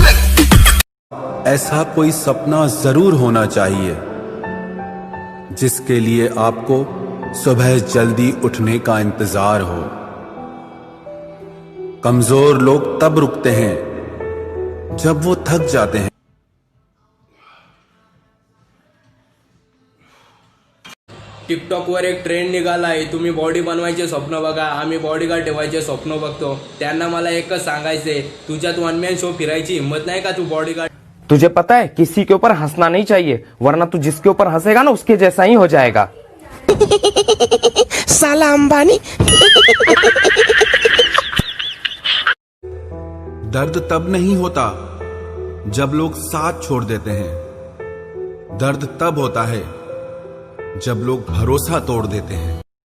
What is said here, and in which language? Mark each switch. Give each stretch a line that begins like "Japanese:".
Hindi: ऐसा कोई सपना जरूर होना चाहिए जिसके लिए आपको सुबह जल्दी उठने का इंतजार हो। कमजोर लोग तब रुकते हैं जब वो थक जाते हैं।
Marathi: टिकटॉकवर एक ट्रेंड निघाला आहे, तुम्ही बॉडी बनवायचे स्वप्न बघा, आम्ही बॉडीगार्ड ठेवायचे स्वप्न बघतो। त्यांना मला एकच सांगायचंय, तुझ्यात वन मॅन शो फिरायची हिम्मत नाही का? तू बॉडीगार्ड।
Hindi: तुझे पता है किसी के ऊपर हंसना नहीं चाहिए, वरना तू जिसके ऊपर हंसेगा ना उसके जैसा ही हो जाएगा। साला अंबानी। दर्द तब नहीं होता जब लोग साथ छोड़ देते हैं, दर्द तब होता है जब लोग भरोसा तोड़ देते हैं।